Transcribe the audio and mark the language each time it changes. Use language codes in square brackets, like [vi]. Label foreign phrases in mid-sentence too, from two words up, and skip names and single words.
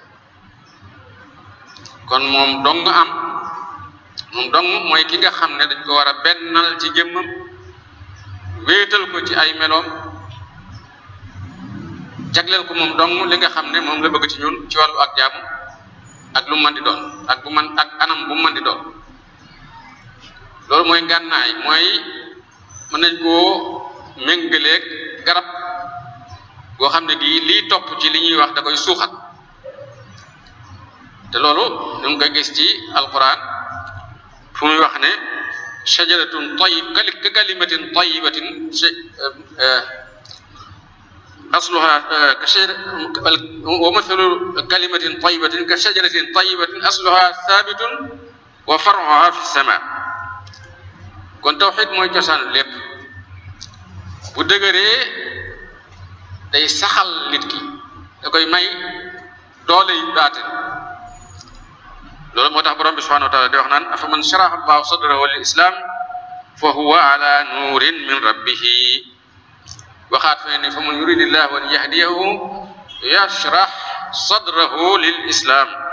[wo] kon moom dong mooy ki nga xam ne dañ ko war a bennal ci jëmmam wéetal ko ci ay meloom jagleel ko moom dong li nga xam ne moom la bëgg ci ñun ci wàllu ak jaamu ak lu mën di doon ak anam bu mën di doon loolu mooy ngànnaay mooy mën nañ koo méngaleeg garab goo xam ne gii liy topp ci li ñuy wax da koy suuxat te loolu ñu ngi koy gis ci alquran fu muy wax ne [ar] شجرة ك كلمة طيبة أصلها و مثل كلمة طيبة ك شجرة طيبة أصلها ثابت و فرعها في السماء [wo] kon tawxiid mooy cosaanu lépp bu dëgëree day saxal nit ki da koy may doole yi baatin loolu moo tax borom bi [ar] سبحانه و تعالى [wo] di wax naan [ar] أفمن شرح الله صدره للإسلام فهو على نور من ربه [wo] waxaat fe ne [ar] فمن يرد الله أن يهديه يشرح صدره للإسلام